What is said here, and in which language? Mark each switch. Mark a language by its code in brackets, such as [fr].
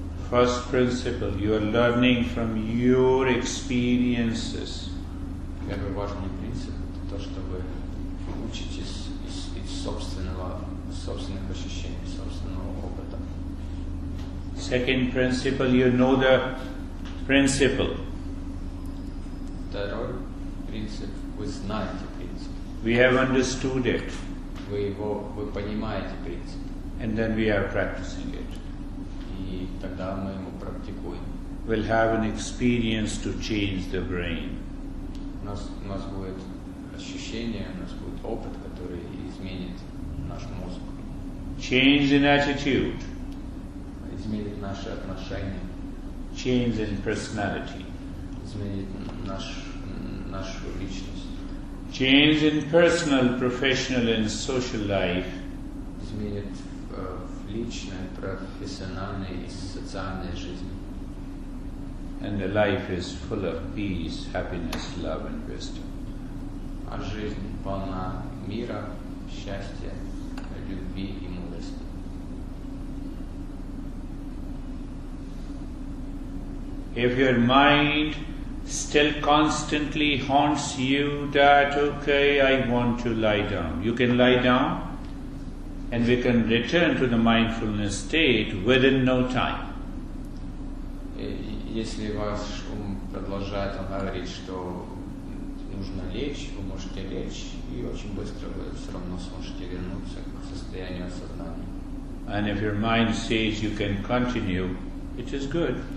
[en] First principle, you are learning from your experiences. [ru] Первый важный принцип – это то, что вы учитесь из собственных ощущений, собственного опыта. [en] Second principle, you know the principle. [ru] Второй принцип – вы знаете принцип. [en] We have understood it. [ru] Вы понимаете принцип. [en] And then we are practicing it. [ru] И тогда мы его практикуем. [en] We'll have an experience to change the brain. [ru] У нас будет ощущение, у нас будет опыт, который изменит наш мозг. [en] Change in attitude. [ru] Изменит наши отношения. [en] Change in personality. [ru] Изменит нашу личность. [en] Change in personal, professional and social life. [ru] Изменит в личной, профессиональной и социальной жизни. [en] And the life is full of peace, happiness, love and wisdom. [ru] А жизнь полна мира, счастья, любви и мудрости. [en] If your mind still constantly haunts you that, okay, I want to lie down, you can lie down and we can return to the mindfulness state within no time. [ru] Если ваш ум продолжает вам говорить, что нужно лечь, вы можете лечь, и очень быстро вы все равно сможете вернуться к состоянию осознания. [en] And if your mind says you can continue, it is good.